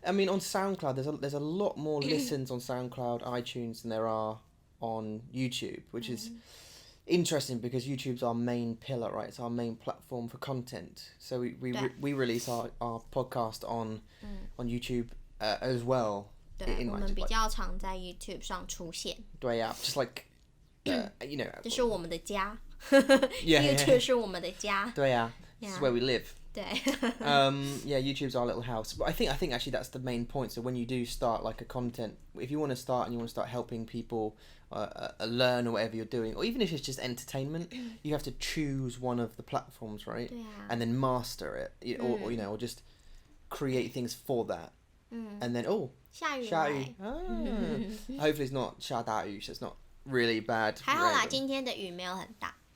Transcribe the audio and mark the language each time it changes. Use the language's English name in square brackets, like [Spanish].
[English] I mean, on SoundCloud, there's a lot more listens on SoundCloud, iTunes than there are on YouTube, which is interesting because YouTube's our main pillar, right? It's our main platform for content. So we release our podcast on YouTube as well. [Chinese] 对，我们比较常在 YouTube 上出现。对呀 [English] just like. You know, [Chinese] 这是我们的家。 [English] Yeah, [Chinese] YouTube 是我们的家。对呀 [English] this is where we live. [Chinese] 对。 [English] Yeah, YouTube's our little house. But I think actually that's the main point. So when you do start like a content, if you want to start and you want to start helping people learn or whatever you're doing, or even if it's just entertainment, you have to choose one of the platforms, right? And then master it, or you know, or just create things for that. And then [Chinese] 下雨。 [English] Hopefully it's not [Chinese] 下大雨, [English] so it's not really bad. [Chinese] 还好啦，今天的雨没有很大。